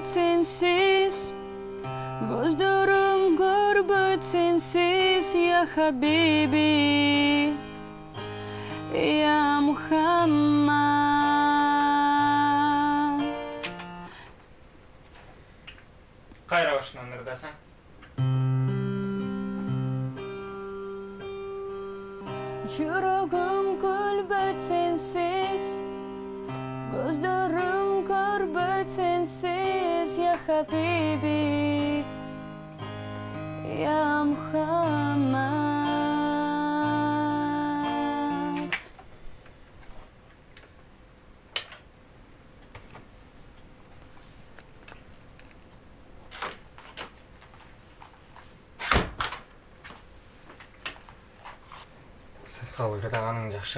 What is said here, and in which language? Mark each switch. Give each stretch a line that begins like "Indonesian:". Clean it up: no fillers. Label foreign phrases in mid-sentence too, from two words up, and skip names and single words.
Kyrgyz: сенсиз, көздөрүм көрбөйт сенсиз,
Arabic: يا حبيبي، يا محمد.
Kyrgyz: Кайра башынан ырдасаң. Жүрөгүм күлбөйт сенсиз, көздөрүм көрбөйт сенсиз,
Arabic: يا حبيبي، يا محمد.
Kyrgyz: Сайкал ырдаганың жакшы.